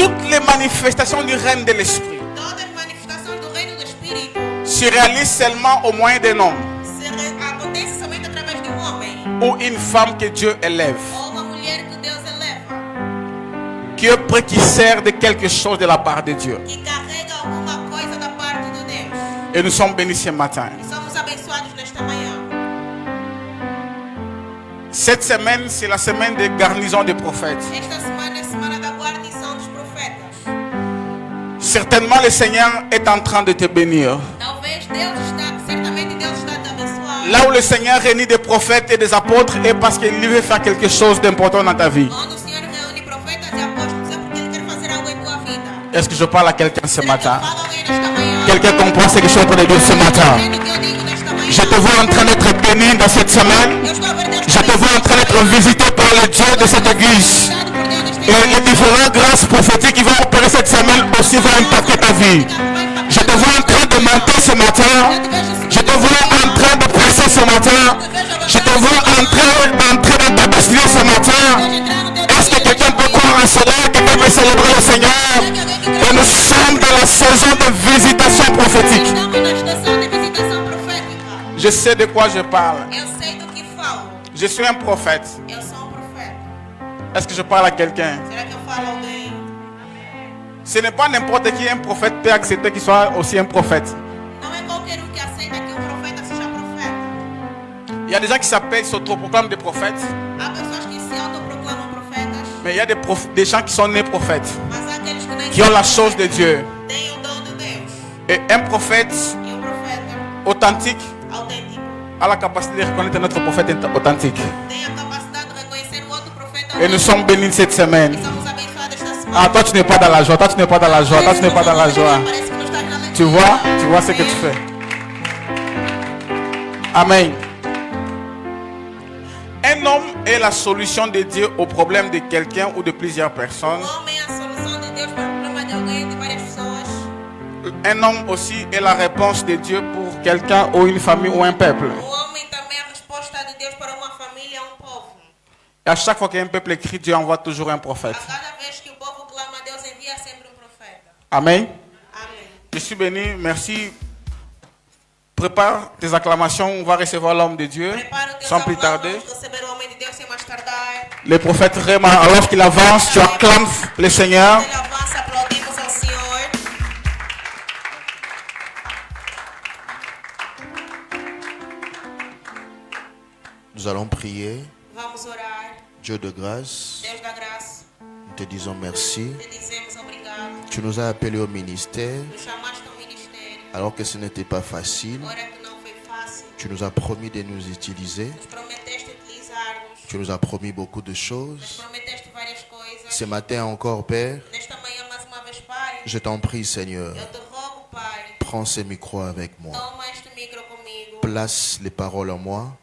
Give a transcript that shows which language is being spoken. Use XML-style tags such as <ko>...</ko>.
<fr>les manifestations du règne de l'esprit</fr> <pt>Todas as manifestações do reino do Espírito</pt> <fr>se réalisent seulement au moyen d'un homme</fr> <pt>acontecem somente através de homem</pt> <fr>ou une femme que Dieu élève,</fr> <pt>ou uma mulher que Deus eleva,</pt> <fr>qui est prêt, qui sert de quelque chose de la part de Dieu.</fr> <pt>que carrega alguma coisa da parte de Deus.</pt> <fr>Et nous sommes bénis ce matin.</fr> <pt>E somos abençoados nesta manhã.</pt> <fr>Cette semaine, c'est la semaine de garnison des prophètes.</fr> <pt>Esta semana é a semana da guarnição dos profetas.</pt> <fr>Certainement, le Seigneur est en train de te bénir.</fr> <pt>Talvez certamente Deus está a te abençoar.</pt> <fr>Là où le Seigneur réunit des prophètes et des apôtres, est parce qu'il veut faire quelque chose d'important dans ta vie.</fr> <pt>Onde o Senhor reúne profetas e apóstolos é porque Ele quer fazer algo em tua vida.</pt> <fr>Est-ce que je parle à quelqu'un ce matin?</fr> <pt>Fala alguém nesta manhã.</pt> <fr>Quelqu'un comprend ce que je suis en train de dire ce matin?</fr> <pt>Entende o que eu digo nesta manhã?</pt> <fr>Je te vois en train d'être béni dans cette semaine.</fr> <pt>Eu estou a ver Deus</pt> <fr>Je te vois en train d'être visité par le Dieu de cette église.</fr> <pt>abençoado por Deus nesta</pt> <fr>Et les différentes grâces prophétiques qui vont opérer cette semaine aussi vont impacter ta vie. Je te vois en train de monter ce matin. Je te vois en train de presser ce matin. Je te vois en train d'entrer dans ta destinée ce matin. Est-ce que quelqu'un peut croire à cela? Quelqu'un peut célébrer le Seigneur? Et nous sommes dans la saison de visitation prophétique.</fr> <pt>Estamos na estação de visitação profética.</pt> <fr>Je sais de quoi je parle.</fr> <pt>Eu sei do que falo.</pt> <fr>Je suis un prophète.</fr> <pt>Eu sou profeta.</pt> <fr>Est-ce que je parle à quelqu'un?</fr> <pt>Será que eu falo a alguém?</pt> <fr>Ce n'est pas n'importe qui un prophète peut accepter qu'il soit aussi un prophète.</fr> <pt>Não é qualquer que aceita que profeta seja profeta.</pt> <fr>Il y a des gens qui s'appellent, s'autoproclament des prophètes,</fr> <pt>Há pessoas que se autoproclamam profetas,</pt> <fr>mais il y a des gens qui sont nés prophètes,</fr> <pt>mas há aqueles que nem</pt> <fr>qui ont la chose de Dieu.</fr> <pt>têm o dom de Deus.</pt> <fr>Et un prophète</fr> <pt>E o profeta</pt> <fr>authentique</fr> <pt>autêntico</pt> <fr>a la capacité de reconnaître notre prophète authentique.</fr> <pt>tem a capacidade de reconhecer o outro profeta</pt> <fr>Et nous</fr> <pt>autêntico.</pt> <fr>sommes bénis cette semaine.</fr> <pt>E somos abençoados esta semana.</pt> <fr>Ah, toi tu n'es pas dans la joie, toi tu n'es pas dans la joie, toi tu n'es pas dans la joie.</fr> <pt>Parece que não estás na alegria.</pt> <fr>Tu vois ce que tu fais. Amen. Un homme est la solution de Dieu au problème de quelqu'un ou de plusieurs personnes.</fr> <pt>O homem é a solução de Deus para o problema de alguém, de várias pessoas.</pt> <fr>Un homme aussi est la réponse de Dieu pour quelqu'un ou une famille ou un peuple.</fr> <pt>O homem também é a resposta de Deus para uma família, um povo.</pt> <fr>Et à chaque fois qu'un peuple écrit, Dieu envoie toujours un</fr> <pt>A</pt> <fr>prophète.</fr> <pt>cada vez que o povo clama a Deus, envia sempre profeta. Amen. Amém.</pt> <fr>Je suis béni, merci. Prépare tes acclamations, on va recevoir l'homme de Dieu</fr> <pt>Prepara o teu</pt> <fr>sans plus tarder.</fr> <pt>vamos receber o homem de Deus sem mais tardar.</pt> <fr>Le prophète Réma, alors qu'il avance, tu acclames le Seigneur.</fr> <pt>Ele avança, aplaudimos ao Senhor.</pt> <fr>Nous allons prier.</fr> <pt>Vamos orar.</pt> <fr>Dieu de grâce,</fr> <pt>Deus da graça,</pt> <fr>nous te disons merci.</fr> <pt>te dizemos obrigado.</pt> <fr>Tu nous as appelés au ministère</fr> <pt>Nos chamaste ao ministério.</pt> <fr>alors que ce n'était pas facile.</fr> <pt>Ora que não foi fácil.</pt> <fr>Tu nous as promis de nous utiliser.</fr> <pt>Nos prometeste utilizar-nos.</pt> <fr>Tu nous as promis beaucoup de</fr> <pt>Nos</pt> <fr>choses.</fr> <pt>prometeste várias coisas.</pt> <fr>Ce matin encore, Père,</fr> <pt>Nesta manhã, mais uma vez, Pai,</pt> <fr>je t'en prie, Seigneur,</fr> <pt>eu te rogo, Pai,</pt> <fr>prends ce micro avec moi.</fr> <pt>toma este micro comigo.</pt> <fr>Place les paroles en moi.</fr>